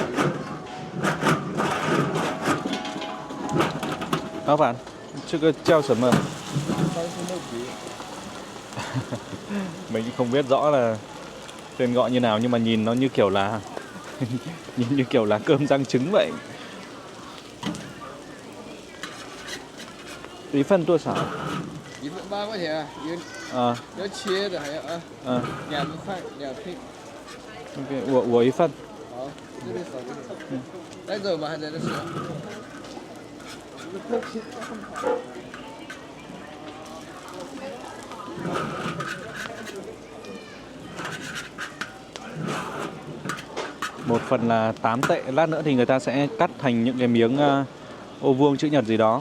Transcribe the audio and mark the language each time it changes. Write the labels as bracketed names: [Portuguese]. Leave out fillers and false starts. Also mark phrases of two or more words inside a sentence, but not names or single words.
[Vietnamese] Các bạn, chưa có treo sẩm mờ. Mình không biết rõ là tên gọi như nào nhưng mà nhìn nó như kiểu là nhìn như kiểu là cơm rang trứng vậy. [Chinese] 一份多少？ 1份8块钱，要切的还要2块2片。 OK， 我一份。好，这边少给你。带走吗？还在这吃？ [Vietnamese] Một phần là 8 tệ, lát nữa thì người ta sẽ cắt thành những cái miếng ô vuông chữ nhật gì đó.